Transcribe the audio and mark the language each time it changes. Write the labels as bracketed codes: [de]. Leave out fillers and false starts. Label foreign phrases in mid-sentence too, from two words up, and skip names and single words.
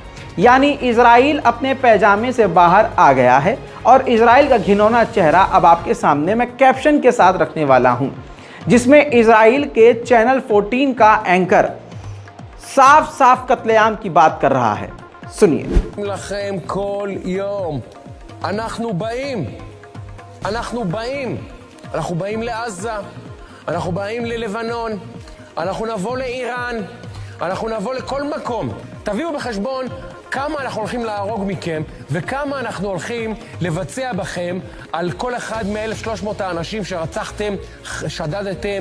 [hi] यानी इजराइल अपने पैजामे से बाहर आ गया है और इजराइल का घिनौना चेहरा अब आपके सामने मैं कैप्शन के साथ रखने वाला हूं, जिसमें इजराइल के चैनल 14 का एंकर साफ साफ कत्लेआम की बात कर रहा है। सुनिए। [he] אנחנו באים ללבנון, אנחנו נבוא לאיראן, אנחנו נבוא לכל מקום. תביאו בחשבון כמה אנחנו הולכים להרוג מכם וכמה אנחנו הולכים לבצע בכם על כל אחד מ-1,300 האנשים שרצחתם, שדדתם.